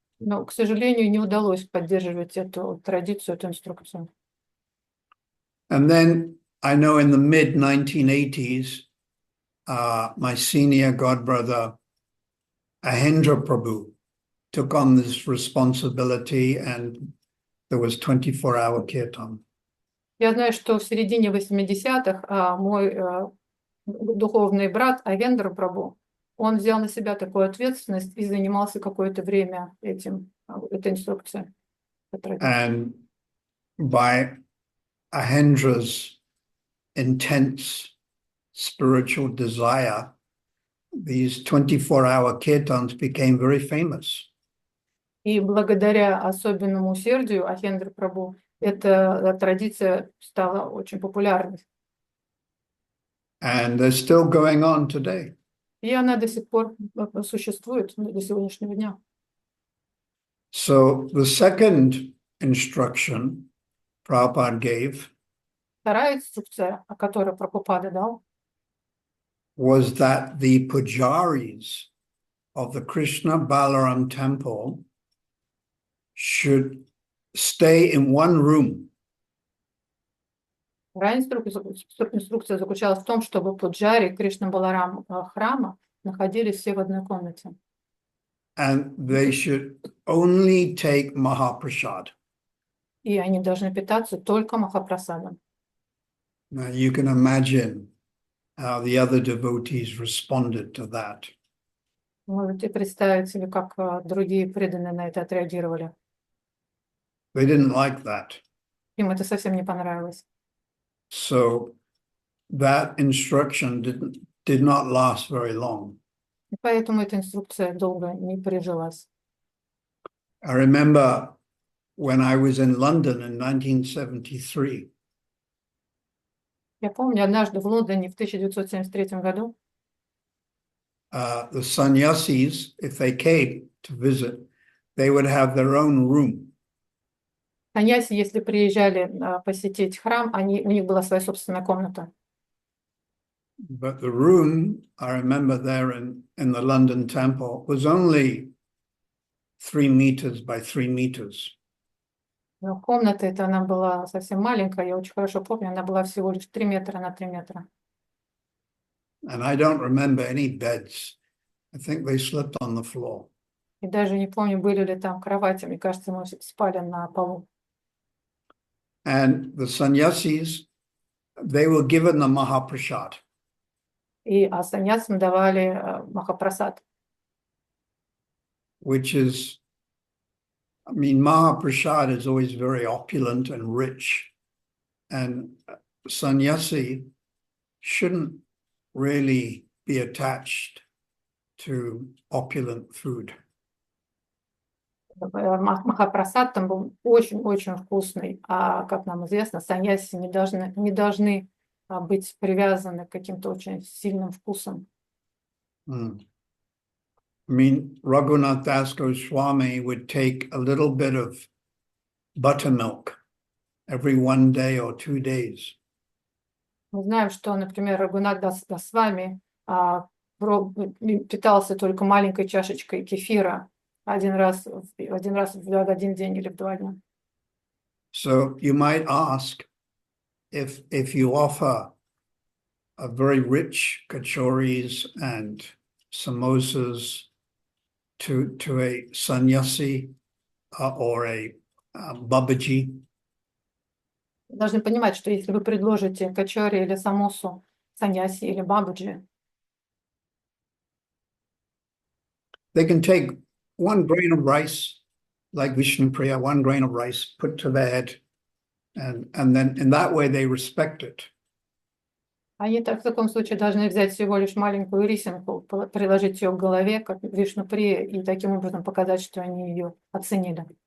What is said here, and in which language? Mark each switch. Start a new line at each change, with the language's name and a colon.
Russian: Но, к сожалению, не удалось поддерживать эту традицию, эту инструкцию.
English: And then I know in the mid-1980s, my senior godbrother, Ahendra Prabhu, took on this responsibility and there was 24-hour kirtan.
Russian: Я знаю, что в середине 80-х мой духовный брат Авендра Прабху, он взял на себя такую ответственность и занимался какое-то время этой инструкцией.
English: And by Ahendra's intense spiritual desire, these 24-hour kirtans became very famous.
Russian: И благодаря особенному усердию Ахендры Прабху эта традиция стала очень популярной.
English: And they're still going on today.
Russian: И она до сих пор существует до сегодняшнего дня.
English: So the second instruction Prabhupada gave
Russian: Вторая инструкция, о которой Прабхупада дал,
English: was that the pujaris of the Krishna Balaram temple should stay in one room.
Russian: вторая инструкция заключалась в том, чтобы пуджари Кришна Баларам храма находились все в одной комнате.
English: And they should only take Mahaprasad.
Russian: И они должны питаться только Махапрасадом.
English: Now you can imagine how the other devotees responded to that.
Russian: Можете представить себе, как другие преданные на это отреагировали.
English: They didn't like that.
Russian: Им это совсем не понравилось.
English: So that instruction did not last very long.
Russian: И поэтому эта инструкция долго не прижилась.
English: I remember when I was in London in 1973.
Russian: Я помню, однажды в Лондоне в 1973 году
English: The sannyasis, if they came to visit, they would have their own room.
Russian: саньяси, если приезжали посетить храм, у них была своя собственная комната.
English: But the room, I remember there in the London temple, was only 3 meters by 3 meters.
Russian: Но комната эта, она была совсем маленькая, я очень хорошо помню, она была всего лишь 3 метра на 3 метра.
English: And I don't remember any beds. I think they slept on the floor.
Russian: И даже не помню, были ли там кровати, мне кажется, мы спали на полу.
English: And the sannyasis, they were given the Mahaprasad.
Russian: И саньясам давали Махапрасад.
English: Which is, I mean, Mahaprasad is always very opulent and rich. And sannyasi shouldn't really be attached to opulent food.
Russian: Махапрасад там был очень-очень вкусный. А, как нам известно, саньяси не должны быть привязаны к каким-то очень сильным вкусам.
English: I mean, Raghunath Das Goswami would take a little bit of buttermilk every 1 day or 2 days.
Russian: Мы знаем, что, например, Рагунат Госвами питался только маленькой чашечкой кефира один раз в один день или в 2 дня.
English: So you might ask if you offer a very rich kachoris and samosas to a sannyasi or a babaji.
Russian: Должны понимать, что если вы предложите качори или самосу саньяси или бабаджи,
English: they can take 1 grain of rice, like Vishnu Priya, 1 grain of rice, put to their head, and then in that way they respect it.
Russian: они в таком случае должны взять всего лишь маленькую рисинку, приложить ее к голове, как Вишну-прия, и таким образом показать, что они ее оценили.